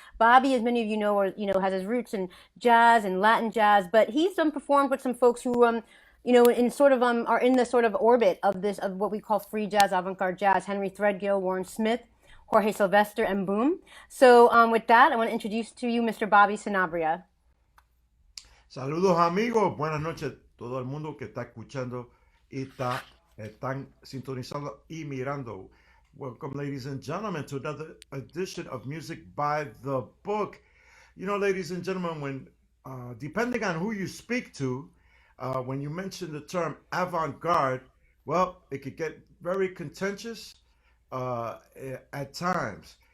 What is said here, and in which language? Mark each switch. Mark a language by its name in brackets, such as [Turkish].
[English] Bobby, as many of you know, has his roots in jazz and Latin jazz, but he's performed with some folks who are in the sort of orbit of what we call free jazz, avant-garde jazz: Henry Threadgill, Warren Smith, Jorge Sylvester, and Boom. So with that, I want to introduce to you Mr. Bobby Sinabria. [Spanish] Saludos amigos, buenas noches a todo el mundo que está escuchando y están sintonizando y mirando. [English] Welcome, ladies and gentlemen, to another edition of Music by the Book. Ladies and gentlemen, when depending on who you speak to, when you mention the term avant-garde, well, it could get very contentious at times.